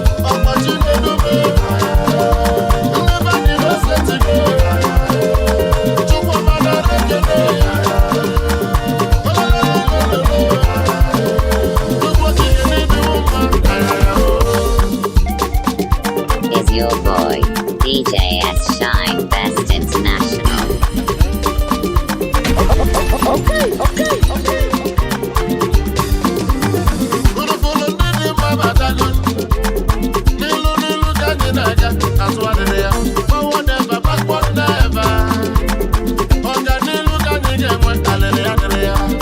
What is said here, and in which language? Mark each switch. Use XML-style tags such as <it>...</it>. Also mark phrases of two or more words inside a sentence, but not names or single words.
<ig>Ọkwa chi na-edu m o. Ndị be anyị na-ese ntị gị. Chukwu ọma nara ekele ya. Chukwu okike n'ịdị mma.</ig> <en>is your boy, D J S Shine Best International. Okay, okay, okay.</en> <ig>Unu fụlụ ndị dị mma batago. N'ilu, n'ilu ka anyị na-aga, azụ adịrị ya.</ig> <en>Forward never, backward never.</en> <ig>Ọganilu ka anyị ga-enwe, alịrị adịrị ya.</ig>